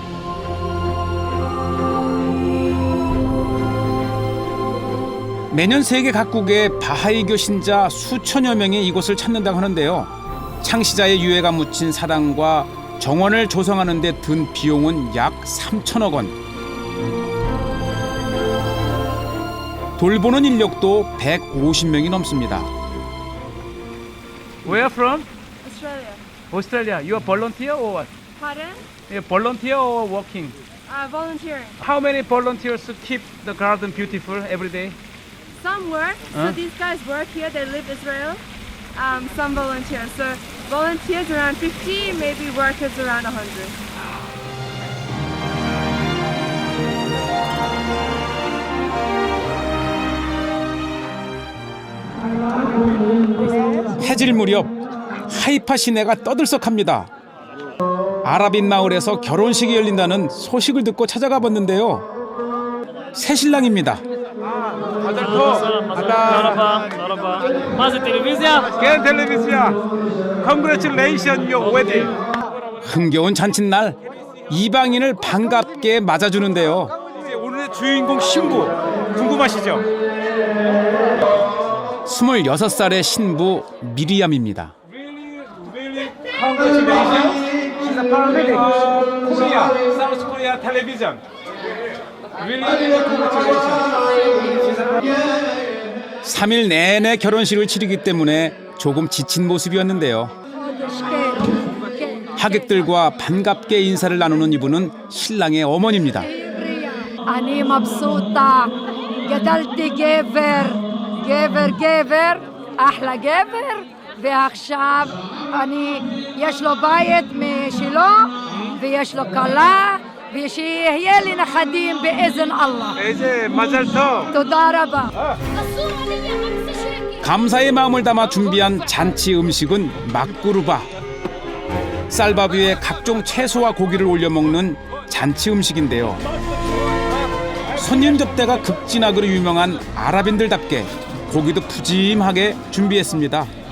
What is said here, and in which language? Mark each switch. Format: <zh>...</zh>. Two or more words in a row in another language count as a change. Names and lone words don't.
<ko>매년 세계 각국의 바하이교 신자 수천여 명이 이곳을 찾는다고 하는데요. 창시자의 유해가 묻힌 사당과 정원을 조성하는 데 든 비용은 약 3천억 원. 돌보는 인력도 150명이 넘습니다.</ko> <en>Where from? Australia. Australia. You are volunteer or what? Pardon? Volunteer or working? Volunteering. How many volunteers keep the garden beautiful every day? Some work. So these guys work here. They live Israel. Some volunteers. So volunteers around 50, maybe workers around 100.</en> <ko>해질 무렵 하이파 시내가 떠들썩합니다. 아랍인 마을에서 결혼식이 열린다는 소식을 듣고 찾아가 봤는데요. 새신랑입니다. 겐 텔레비전.</ko> <en>Congratulations your wedding.</en> <ko>흥겨운 잔칫날 이방인을 반갑게 맞아주는데요. 이제 오늘의 주인공 신부 궁금하시죠? 26살의 신부 미리암입니다.</ko> <en>Really congratulations. She's a paramedic. Korea, South Korea television. Really congratulations.</en> <ko>3일 내내 결혼식을 치르기 때문에 조금 지친 모습이었는데요. 하객들과 반갑게 인사를 나누는 이분은 신랑의 어머니입니다.</ko> <he>אני מבסוטה, גדלתי גבר, גבר, אחלה גבר, ועכשיו יש לו בית משלו, ויש לו כלה, ושיהיה לי נכדים</he> <ar>بإذن الله.</ar> <he>איזה מזל טוב. תודה רבה.</he> <ko>감사의 마음을 담아 준비한 잔치 음식은 막구르바. 쌀밥 위에 각종 채소와 고기를 올려 먹는 잔치 음식인데요. 손님 접대가 극진하기로 유명한 아랍인들답게 고기도 푸짐하게 준비했습니다.</ko>